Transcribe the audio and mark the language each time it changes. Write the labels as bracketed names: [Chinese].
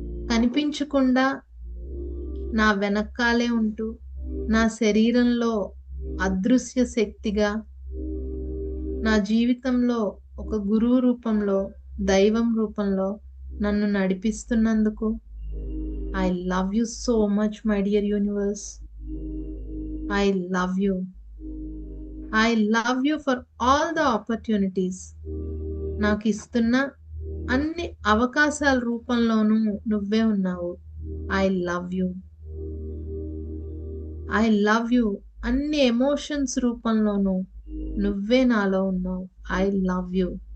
[Telugu] కనిపించకుండా నా వెనకాలే ఉంటూ నా శరీరంలో అదృశ్య శక్తిగా, నా జీవితంలో ఒక గురువు రూపంలో, దైవం రూపంలో నన్ను నడిపిస్తున్నందుకు I love you so much my dear universe. [English] I love you. I love you for all the opportunities. [Telugu] నాకు ఇస్తున్న అన్ని అవకాశాల రూపంలోనూ నువ్వే ఉన్నావు. I love you. I love you. అన్ని ఎమోషన్స్ రూపంలోనూ నువ్వే నాలో ఉన్నావు. [English] I love you.